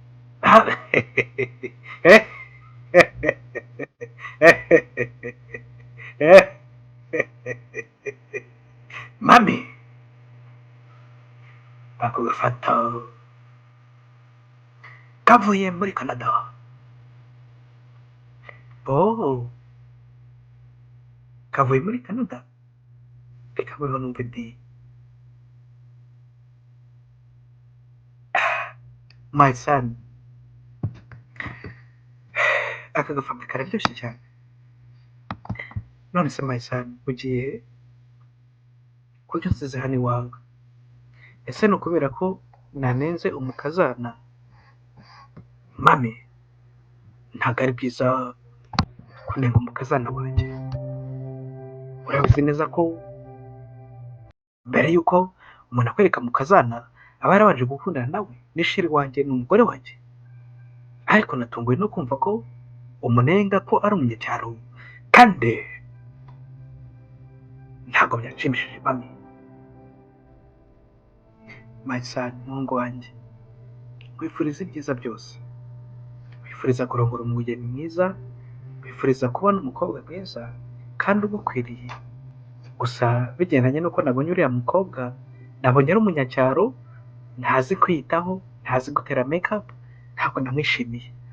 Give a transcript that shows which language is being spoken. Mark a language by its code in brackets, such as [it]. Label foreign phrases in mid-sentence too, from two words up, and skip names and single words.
[rw] Mami, ako gafanta kavuye muri Canada. Oh, kavuye muri Canada? Reka mbeho numve ndi. [en] My son, [rw] aka gafanta kararyoshye cyane. None se [en] my son, [rw] ugiye kurya nsize hano iwawe? Ese ni ukubera ko nanenze umukazana? Mami, ntabwo ari byiza kunenga umukazana wanjye. Urabizi neza ko mbere y'uko umuntu akwereka umukazana aba yarabanje gukundana nawe. Ni sheri wanjye, ni umugore wanjye. Ariko natunguwe no kumva ko umunenga ko ari umunyacyaro, kandi ntabwo byanshimishije mami. [en] My son, [rw] muhungu wanjye, nkwifuriza ibyiza byose. Nkwifuriza kurongora umugeni mwiza, nkwifuriza kubona umukobwa mwiza kandi ugukwiriye. Gusa bigendanye n'uko nabonye uriya mukobwa, nabonye ari umunyacyaro, ntazi kwiyitaho, ntazi gutera makeup, ntabwo namwishimiye.